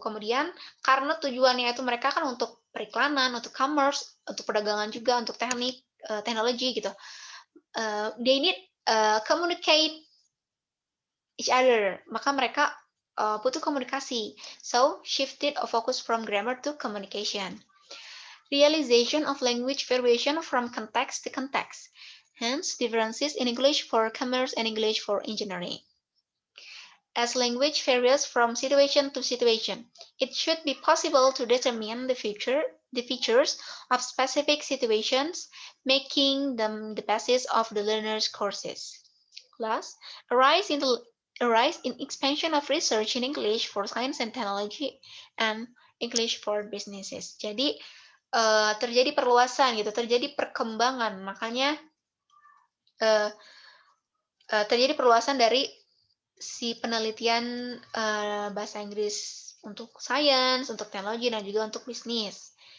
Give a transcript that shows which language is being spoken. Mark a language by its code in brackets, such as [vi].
[id] Kemudian karena tujuannya itu mereka kan untuk periklanan, untuk commerce, untuk perdagangan juga, untuk teknologi gitu. [en] They need communicate each other. [id] Maka mereka butuh komunikasi. [en] So, shifted a focus from grammar to communication. Realization of language variation from context to context. Hence, differences in English for commerce and English for engineering. As language varies from situation to situation, it should be possible to determine the features of specific situations, making them the basis of the learner's courses. Last, a rise in expansion of research in English for science and technology and English for businesses. [id] Jadi terjadi perluasan gitu, terjadi perkembangan, makanya terjadi perluasan dari si penelitian bahasa Inggris untuk sains, untuk teknologi, dan juga untuk bisnis.